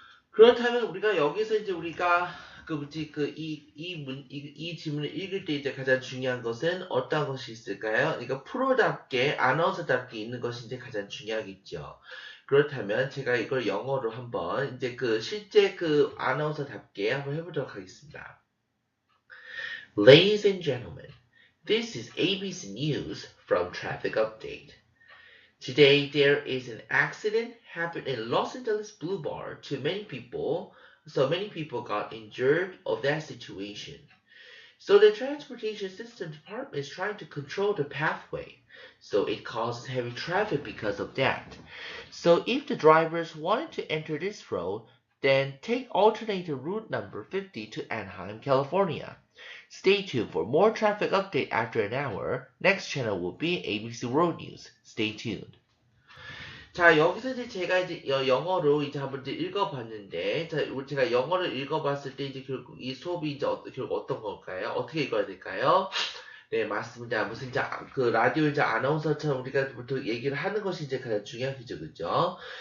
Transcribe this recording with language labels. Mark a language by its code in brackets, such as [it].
[ko] 그렇다면 우리가 여기서 이제 우리가 그 뭐지 이 질문을 읽을 때 이제 가장 중요한 것은 어떤 것이 있을까요? 그러니까 프로답게 아나운서답게 있는 것이 이제 가장 중요하겠죠. 그렇다면 제가 이걸 영어로 한번 이제 그 실제 그 아나운서답게 한번 해보도록 하겠습니다. [en] Ladies and gentlemen, this is ABC News from Traffic Update. Today there is an accident happened in Los Angeles Boulevard to many people, so many people got injured of that situation. So the Transportation System Department is trying to control the pathway, so it causes heavy traffic because of that. So if the drivers wanted to enter this road, then take alternative route number 50 to Anaheim, California. Stay tuned for more traffic update after an hour. Next channel will be ABC World News. Stay tuned. [ko] 자, 여기서 이제 제가 이제 영어로 이제 한번 이제 읽어봤는데, 자, 제가 영어를 읽어봤을 때 이제 결국 이 수업이 이제 결국 어떤 걸까요? 어떻게 읽어야 될까요? 네, 맞습니다. 무슨 이제 그 라디오 이제 아나운서처럼 우리가 보통 얘기를 하는 것이 이제 가장 중요하겠죠, 그죠?